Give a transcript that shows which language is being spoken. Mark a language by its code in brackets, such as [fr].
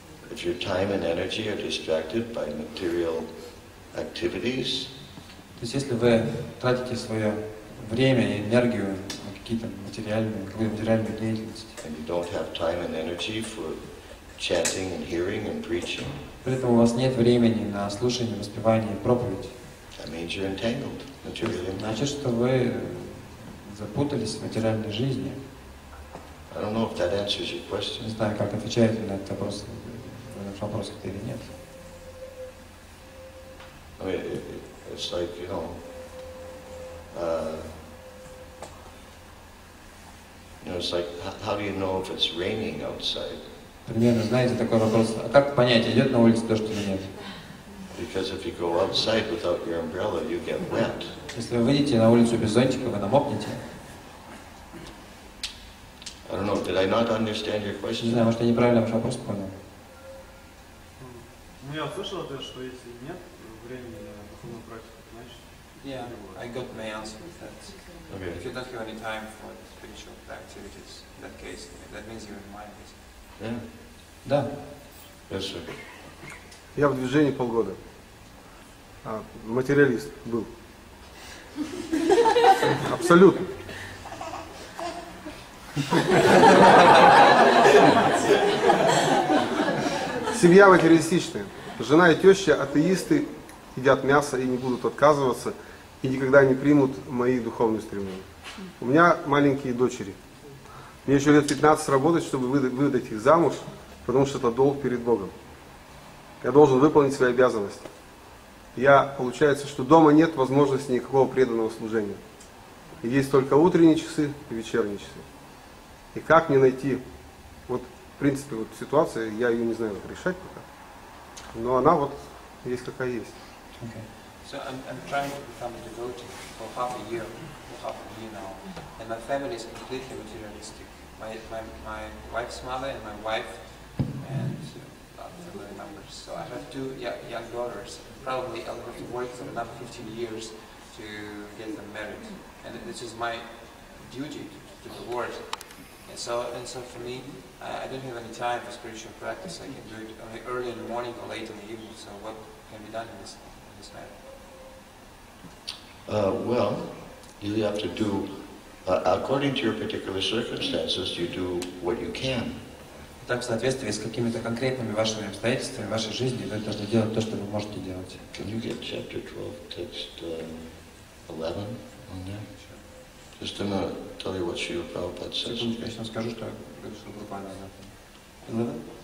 [en] If your time and energy are distracted by material activities, [ru] То есть, если вы тратите свое время и энергию на какую-то материальную деятельность, [en] and you don't have time and energy for chanting and hearing and preaching, [ru] при этом у вас нет времени на слушание, воспевание и проповедь, [en] that means you're entangled, materially entangled. [ru] значит, что вы запутались в материальной жизни. [en] I don't know if that answers your [ru] Не [en] question. [ru] знаю, как отвечаете на этот вопрос или нет. [en] I mean, it's like, it's like, how do you know if it's raining outside? [ru] Примерно, знаете, такой вопрос. А как понять, идет на улице дождь или нет? [en] Because if you go outside without your umbrella, you get wet. [ru] Если вы выйдете на улицу без зонтика, вы намокнете. [en] I don't know, did I not understand your [ru] Не [en] question? [ru] знаю, может, я неправильно ваш вопрос понял. Я услышал, что если нет времени на духовную практику, значит... [en] Yeah, I got my answer with that. Okay. If you don't have any time for spiritual activities, in that case, that means you're in mind. Yeah. [ru] Да. [en] Yes, sir. [ru] Я в движении полгода. Материалист был. Абсолютно. Семья материалистичная. Жена и теща атеисты, едят мясо и не будут отказываться, и никогда не примут мои духовные стремления. У меня маленькие дочери. Мне еще лет 15 работать, чтобы выдать их замуж, потому что это долг перед Богом. Я должен выполнить свои обязанности. Получается, что дома нет возможности никакого преданного служения. И есть только утренние часы и вечерние часы. И как мне найти, в принципе, ситуация, я ее не знаю, как решать пока. Но она есть какая есть. [en] Okay. So I'm trying to become a devotee for half a year now, and my family is completely materialistic. My wife's mother and my wife and family members. So I have two young daughters. Probably I'll have to work for another 15 years to get them married, and this is my duty to the Lord. And so for me, I don't have any time for spiritual practice. I can do it only early in the morning or late in the evening. So what can be done in this matter? Well, you have to do, according to your particular circumstances, you do what you can. [ru] Так, в соответствии с какими-то конкретными вашими обстоятельствами в вашей жизни, вы должны делать то, что вы можете делать. [en] Can you get chapter 12, text 11 on there? Just to tell you what Srila Prabhupada says. [ru] Секундочку, я сейчас скажу, что буквально 11?